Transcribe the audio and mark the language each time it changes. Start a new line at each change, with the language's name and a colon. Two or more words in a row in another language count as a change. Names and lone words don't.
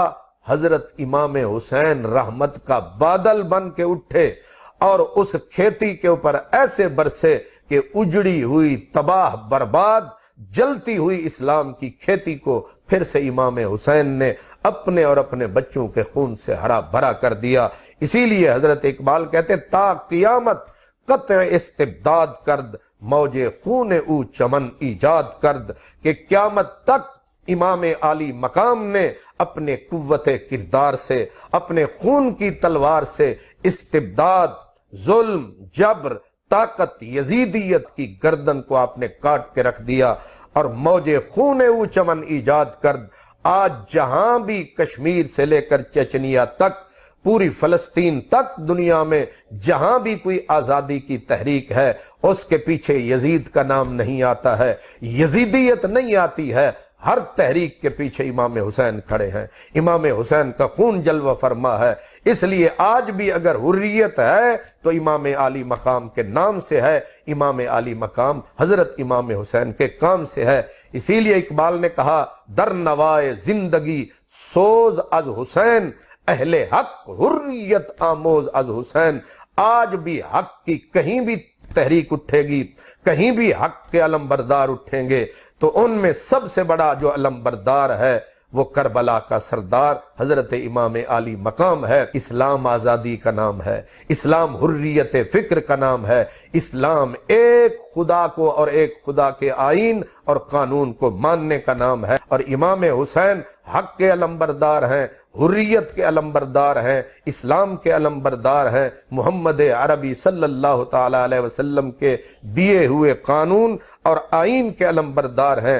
Urdu: حضرت امام حسین رحمت کا بادل بن کے اٹھے اور اس کھیتی کے اوپر ایسے برسے کہ اجڑی ہوئی، تباہ برباد، جلتی ہوئی اسلام کی کھیتی کو پھر سے امام حسین نے اپنے اور اپنے بچوں کے خون سے ہرا بھرا کر دیا۔ اسی لیے حضرت اقبال کہتے
Persian: تا قیامت قطع استبداد کرد، موج خون او چمن ایجاد کرد،
Urdu: کہ قیامت تک امام عالی مقام نے اپنے قوت کردار سے، اپنے خون کی تلوار سے استبداد، ظلم، جبر، طاقت، یزیدیت کی گردن کو آپ نے کاٹ کے رکھ دیا اور
Persian: موج خون او چمن ایجاد کرد۔
Urdu: آج جہاں بھی کشمیر سے لے کر چچنیا تک، پوری فلسطین تک، دنیا میں جہاں بھی کوئی آزادی کی تحریک ہے، اس کے پیچھے یزید کا نام نہیں آتا ہے، یزیدیت نہیں آتی ہے۔ ہر تحریک کے پیچھے امام حسین کھڑے ہیں، امام حسین کا خون جلوہ فرما ہے۔ اس لیے آج بھی اگر حریت ہے تو امام عالی مقام کے نام سے ہے، امام عالی مقام حضرت امام حسین کے کام سے ہے۔ اسی لیے اقبال نے کہا
Persian: در نوائے زندگی سوز از حسین، اہل حق حریت آموز از حسین۔
Urdu: آج بھی حق کی کہیں بھی تحریک اٹھے گی، کہیں بھی حق کے علم بردار اٹھیں گے، تو ان میں سب سے بڑا جو علم بردار ہے وہ کربلا کا سردار حضرت امام عالی مقام ہے۔ اسلام آزادی کا نام ہے، اسلام حریت فکر کا نام ہے، اسلام ایک خدا کو اور ایک خدا کے آئین اور قانون کو ماننے کا نام ہے، اور امام حسین حق کے علمبردار ہیں، حریت کے علمبردار ہیں، اسلام کے علمبردار ہیں، محمد عربی صلی اللہ تعالی علیہ وسلم کے دیے ہوئے قانون اور آئین کے علمبردار ہیں۔